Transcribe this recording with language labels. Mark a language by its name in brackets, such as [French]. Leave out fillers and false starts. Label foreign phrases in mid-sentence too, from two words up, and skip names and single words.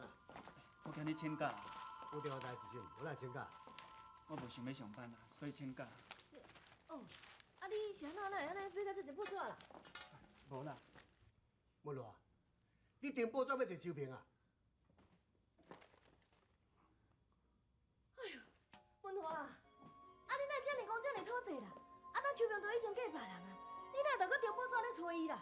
[Min Nan Chinese] 我今日请假，有重要代志是毋？我来请假。我无想要上班啦，所以请假。哦，啊你是安怎会安尼飞到这一步纸啦？无啦，无咯， 你订报纸要找秋萍啊？文华啊，你哪遮尔讲遮尔讨债啦？当秋萍都已经嫁别人啊，你哪着搁订报纸咧找伊啦？